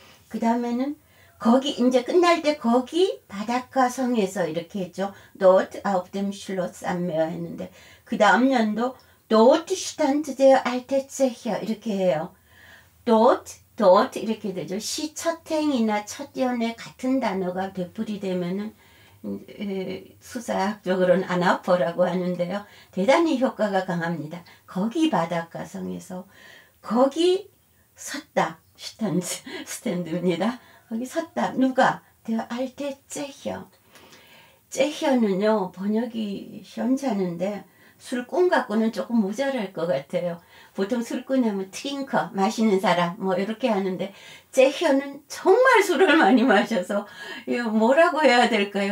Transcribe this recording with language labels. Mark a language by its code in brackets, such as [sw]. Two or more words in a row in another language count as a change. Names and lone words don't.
[ko] 그 다음에는 거기 이제 끝날 때 거기 바닷가 성에서 이렇게 했죠. [de] Dort auf dem Schloss am Meer [ko] 했는데 그 다음 연도 [de] Dort stand der alte Zecher [ko] 이렇게 해요. Dort 이렇게 되죠. 시 첫 행이나 첫 연에 같은 단어가 되풀이되면은 수사학적으로는 아나포라고 하는데요. 대단히 효과가 강합니다. 거기 바닷가 성에서 거기 섰다. 스탠드입니다. 거기 섰다. 누가? [de] Der alte Zecher. [ko] 제혀는요 번역이 시원찮은데 술꾼 갖고는 조금 모자랄 것 같아요. 보통 술꾼 하면 트링커 마시는 사람 뭐 이렇게 하는데 제혀는 정말 술을 많이 마셔서 이거 뭐라고 해야 될까요?